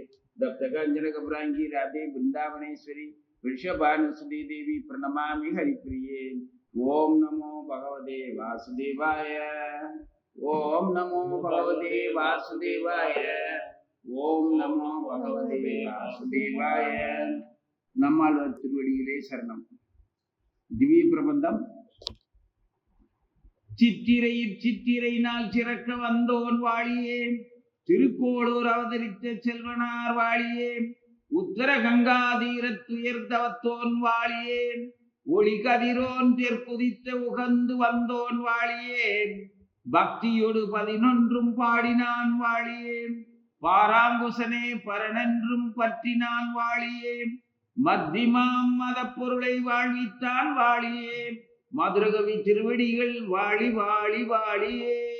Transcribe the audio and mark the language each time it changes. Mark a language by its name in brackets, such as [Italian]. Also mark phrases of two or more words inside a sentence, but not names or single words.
[Sanskrit] दत्तगंजन गौरांगी राधे वृंदावनेश्वरी वृषभानुसुते देवी प्रणमामि हरिप्रिये। ओम नमो भगवते वासुदेवाय। ओम नमो भगवते वासुदेवाय। ओम नमो भगवते वासुदेवाय। [Tamil] நம்மாழ்வார் திருவடியிலே சரணம். திவ்ய பிரபந்தம். சித்திரை நாள் சிறக்க வந்தோன் வாழியே, திருக்கோளூர் அவதரித்த செல்வனார் வாழியே, உத்தர கங்கா தீரத்துயர்ந்தவத்தோன் வாழியே, ஒளி கதிரோன் தெற்குதித்த உகந்து வந்தோன் வாழியே, பக்தியோடு 11 பாடினான் வாழியே, பாராங்குசனே பரணென்றும் பற்றினான் வாழியே, மத்திமாம் மத பொருளை வாழ்வித்தான் வாழியே, மதுரகவி திருவடிகள் வாழி வாழி வாழியே.